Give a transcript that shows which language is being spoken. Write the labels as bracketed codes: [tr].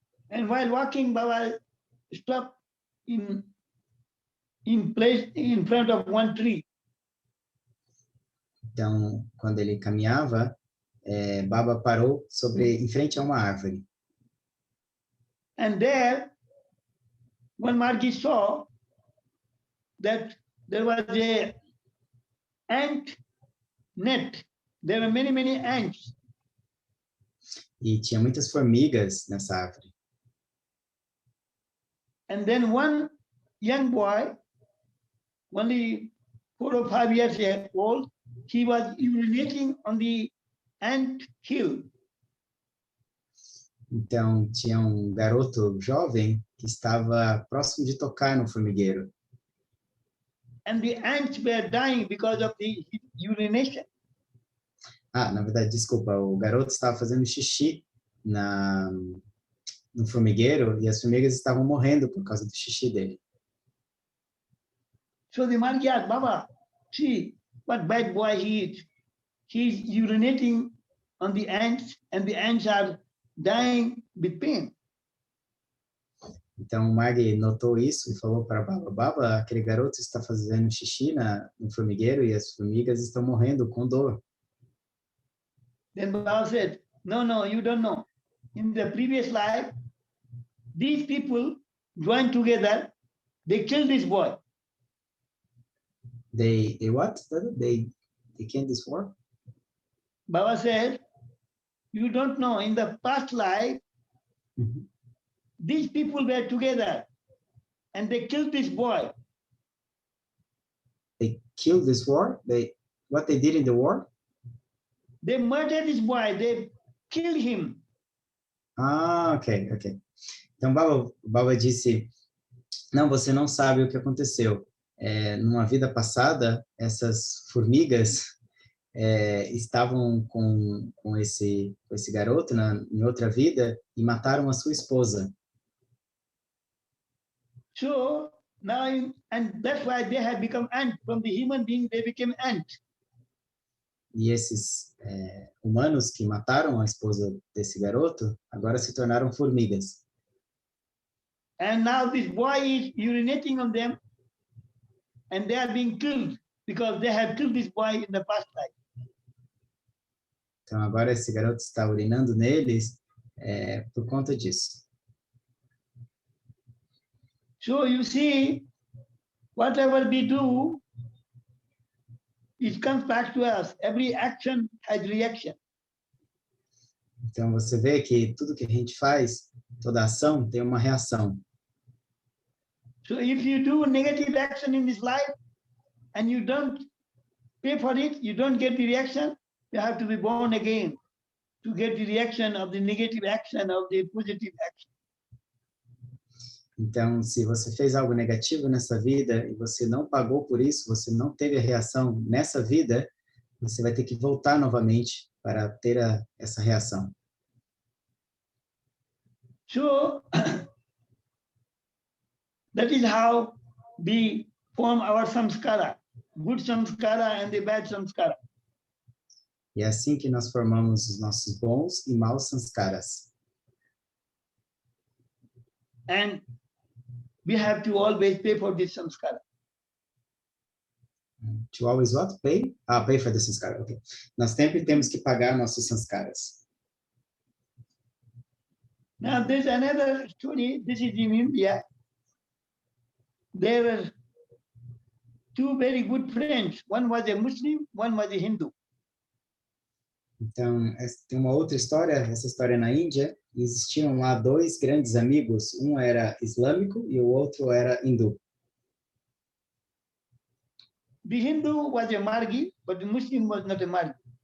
[en] And while walking, Baba stopped in place in front of one tree. [pt] Então, quando ele caminhava, Baba parou em frente a uma árvore. [en] And there, when Margi saw that there was a ant net, there were many, many ants. [pt] E tinha muitas formigas nessa árvore. [en] And then one young boy, only 4 or 5 years old, he was urinating on the ant hill. [pt] Então, tinha um garoto jovem que estava próximo de tocar no formigueiro. [en] And the ants were dying because of the urination. [pt] Na verdade, desculpa, o garoto estava fazendo xixi no formigueiro e as formigas estavam morrendo por causa do xixi dele. [en] So the Margi asked, Baba, see what bad boy he is. He's urinating on the ants and the ants are dying with pain. [pt] Então, o Marg notou isso e falou para Baba, Baba, aquele garoto está fazendo xixi no formigueiro e as formigas estão morrendo com dor. [en] Then Baba said, no, you don't know. In the previous life, these people joined together, they killed this boy. They what? They killed this war? Baba said, you don't know, in the past life, these people were together and they killed this boy. They killed this war? What they did in the war? They murdered this boy, they killed him. Ok. [pt] Então, Baba disse, não, você não sabe o que aconteceu. Numa vida passada, essas formigas estavam com esse garoto em outra vida e mataram a sua esposa. [en] So now, and that's why they have become ant. From the human being, they became ant. [pt] E esses humanos que mataram a esposa desse garoto, agora se tornaram formigas. [en] And now this boy is urinating on them, and they are being killed because they have killed this boy in the past life. [pt] Então agora esse garoto está urinando neles por conta disso. [en] So you see, whatever we do, it comes back to us. Every action has reaction. [pt] Então você vê que tudo que a gente faz, toda ação tem uma reação. [en] So if you do negative action in this life and you don't pay for it, you don't get the reaction, you have to be born again to get the reaction of the negative action of the positive action. [pt] Então, se você fez algo negativo nessa vida e você não pagou por isso, você não teve a reação nessa vida, você vai ter que voltar novamente para ter essa reação. [en] So that is how we form our samskara, good samskara and the bad samskara. [pt] E é assim que nós formamos os nossos bons e maus sanskaras. [en] And we have to always pay for this samskara. To always what? Pay? Pay for the sanskara, ok. [pt] Nós sempre temos que pagar nossos sanskaras. [en] Now there's another story, this is in India. There were two very good friends. One was a Muslim, one was a Hindu. [pt] Então, tem uma outra história, essa história é na Índia, e existiam lá dois grandes amigos, um era islâmico e o outro era hindu. [en] The Hindu was a Margi, but the Muslim was not a Margi.